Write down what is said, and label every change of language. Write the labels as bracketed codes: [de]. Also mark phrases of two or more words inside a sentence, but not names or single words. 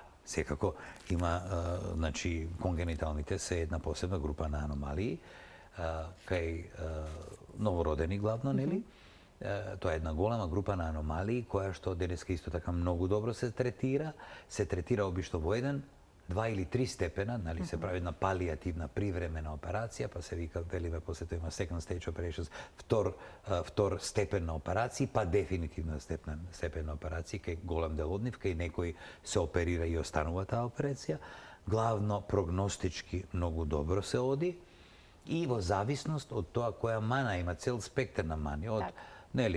[mk] секако има, значи, конгениталните се една посебна група на аномалии, кај новородени главно, нели? Тоа е една голема група на аномалии која што денеска исто така многу добро се третира обично во 1, 2 или 3 степена, нали, се прави една палиативна привремена операција, па се вика, велиме, после тоа има [en] second stage operations, [mk] втор степен на операција, па дефинитивна степен на операција, кај голем дел од нив, кај некој се оперира и останува таа операција. Главно прогностички многу добро се оди и во зависност од тоа која мана има, цел спектар на мани, од нели,